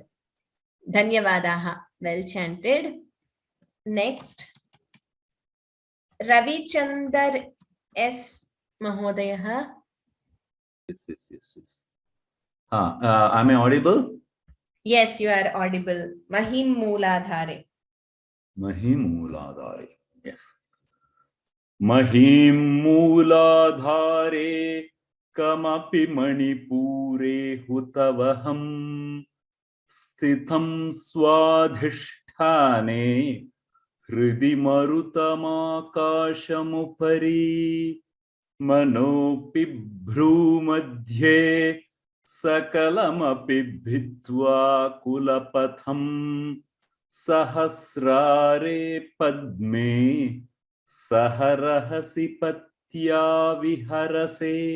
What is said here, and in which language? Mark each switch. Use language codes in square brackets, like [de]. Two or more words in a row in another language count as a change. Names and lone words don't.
[en] Dhanyavadaha. Well chanted. Next. Ravi Chandar S. Mahodaya. Yes. Am I audible? Yes, you are audible. [sa] महीं मूलाधारे. महीं मूलाधारे. Yes. महीं मूलाधारे कमपि मणिपूरे हुतवहं स्थितं स्वाधिष्ठाने हृदि मरुतमाकाशमुपरि मनोऽपि भ्रूमध्ये सकलमपि भित्त्वा कुलपथं सहस्रारे पद्मे सहरहसि पत्या विहरसे.